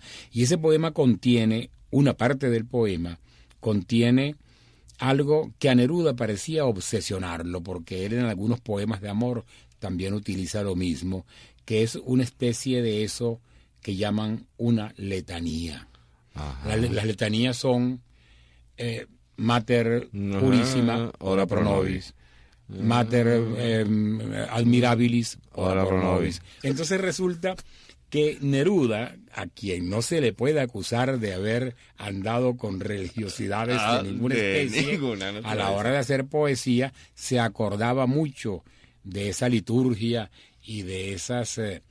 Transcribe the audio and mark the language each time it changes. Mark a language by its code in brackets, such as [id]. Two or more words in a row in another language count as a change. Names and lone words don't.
[es] Y ese poema contiene, una parte del poema, contiene algo que a Neruda parecía obsesionarlo, porque él en algunos poemas de amor también utiliza lo mismo, que es una especie de eso que llaman una letanía. Las letanías son [la] Mater Purissima, ora pro nobis, Mater Admirabilis, ora pro nobis. [es] Entonces resulta que Neruda, a quien no se le puede acusar de haber andado con religiosidades de ninguna especie, a la hora de hacer poesía, se acordaba mucho de esa liturgia y de esas...